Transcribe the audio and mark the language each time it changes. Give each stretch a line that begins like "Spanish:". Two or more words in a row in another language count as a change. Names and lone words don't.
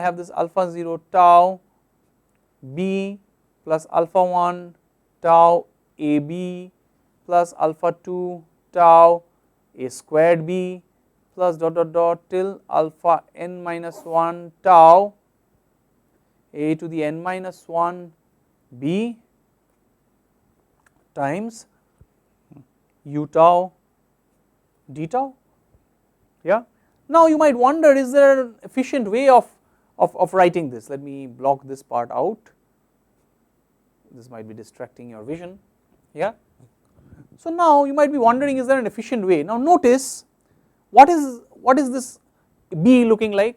English: have this alpha 0 tau b plus alpha 1 tau ab plus alpha 2 tau a squared b plus dot dot dot till alpha n minus 1 tau a to the n minus 1 b times u tau d tau, yeah. Now you might wonder, is there an efficient way of writing this? Let me block this part out, this might be distracting your vision, yeah. So now you might be wondering, is there an efficient way? Now notice what is this B looking like?